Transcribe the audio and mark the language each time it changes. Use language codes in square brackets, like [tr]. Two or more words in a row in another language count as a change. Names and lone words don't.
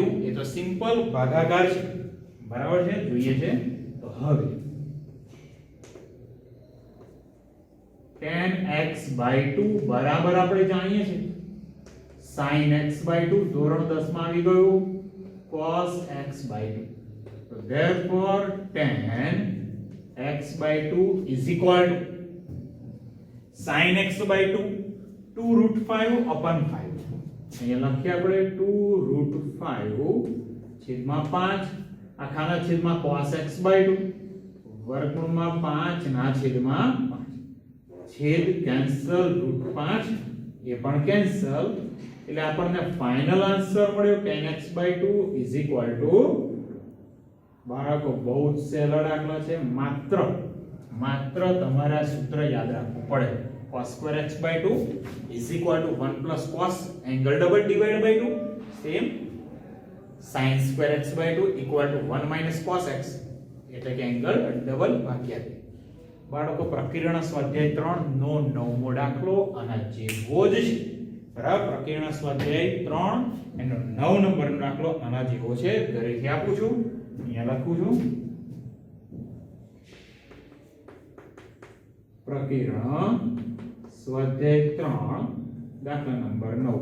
[gu] એ તો સિમ્પલ ભાગાકાર છે. બરાબર છે? જોઈએ છે તો હવે tan x/2 બરાબર આપણે જાણીએ છીએ sin x/2. ધોરણ 10 માં આવી ગયું cos x/2. [en] તો therefore tan x/2 is equal to sin x/2 2√5 upon 5. [gu] અહીંયા લખીએ આપણે 2√5 છેદમાં 5 આખાના છેદમાં cos x/2 વર્ગમૂળમાં 5 ના છેદમાં 5. છેદ કેન્સલ √5 એ પણ કેન્સલ એટલે આપણને ફાઇનલ આન્સર મળ્યો tan x/2 [en] is equal to [gu] બાળકો બહુ જ સહેલો દાખલો છે. માત્ર તમારે સૂત્ર યાદ રાખવું પડે. [en] cos² x/2 is equal to 1 plus cos angle double divided by 2. [gu] સેમ sin² x/2 [en] equal to 1 minus cos x [gu] એટલે કે [en] angle double [gu] ભાગ્યા 2. બાળકો પ્રકીર્ણ સ્વાધ્યાય 3 નો 9મો દાખલો અને જેવો જ છે. બરાબર. પ્રકીર્ણ સ્વાધ્યાય 3 એનો 9 નંબરનો દાખલો આના જેવો છે. ઘરેથી આપું છું. અહીંયા લખું છું પ્રકીર્ણ સ્વાધ્યાય 3 દાખલા નંબર 9.